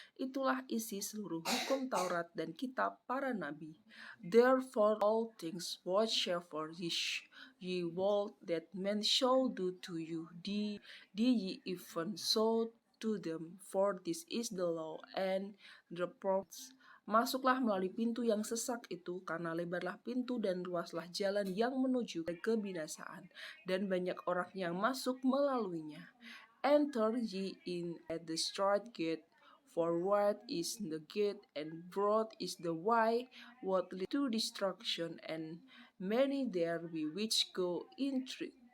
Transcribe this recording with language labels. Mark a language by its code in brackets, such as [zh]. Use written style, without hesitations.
[id] Itulah isi seluruh hukum Taurat dan kitab para nabi. [en] Therefore all things whatsoever ye would that men shall do to you, do ye even so to them, for this is the law and the prophets. [id] Masuklah melalui pintu yang sesak itu, karena lebarlah pintu dan luaslah jalan yang menuju ke kebinasaan, dan banyak orang yang masuk melaluinya. [en] Enter ye in at the straight gate, for wide is the gate, and broad is the way what leads to destruction, and many there be which go in through.